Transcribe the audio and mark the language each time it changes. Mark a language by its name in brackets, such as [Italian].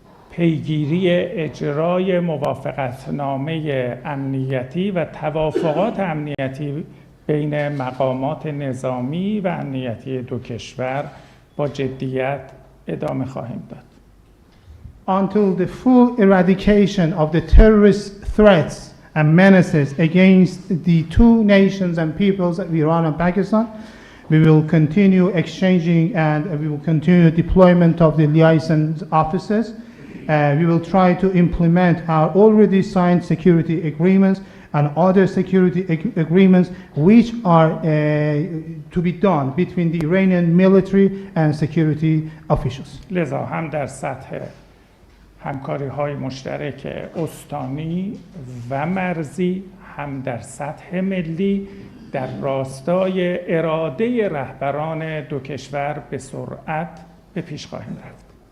[Persian] پیگیری اجرای موافقتنامه امنیتی و توافقات امنیتی بین مقامات نظامی و امنیتی دو کشور با جدیت ادامه خواهیم داد. [English] Until the full eradication of the terrorist threats and menaces against the two nations and peoples of Iran and Pakistan, we will continue exchanging and we will continue deployment of the liaison officers. We will try to implement our already signed security agreements and other security agreements which are to be done between the Iranian military and security officials. [Persian] لذا هم در سطح همکاری‌های مشترک استانی و مرزی، هم در سطح ملی در راستای اراده رهبران دو کشور به سرعت به پیش خواهیم رفت.